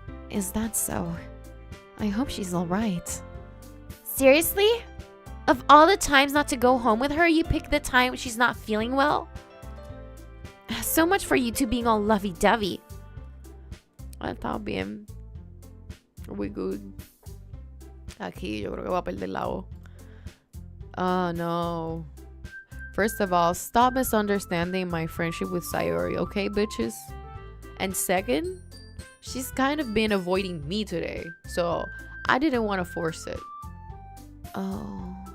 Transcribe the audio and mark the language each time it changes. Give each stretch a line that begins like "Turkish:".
English: Is that so? I hope she's alright. Seriously? Of all the times not to go home with her, you pick the time she's not feeling well? So much for you two being all lovey-dovey.
Spanish: Ah, está bien.
English: We good.
Spanish: Aquí yo creo que va a perder la voz.
English: Oh no. First of all, stop misunderstanding my friendship with Sayori, okay, bitches? And second, she's kind of been avoiding me today, so I didn't want to force it. Oh.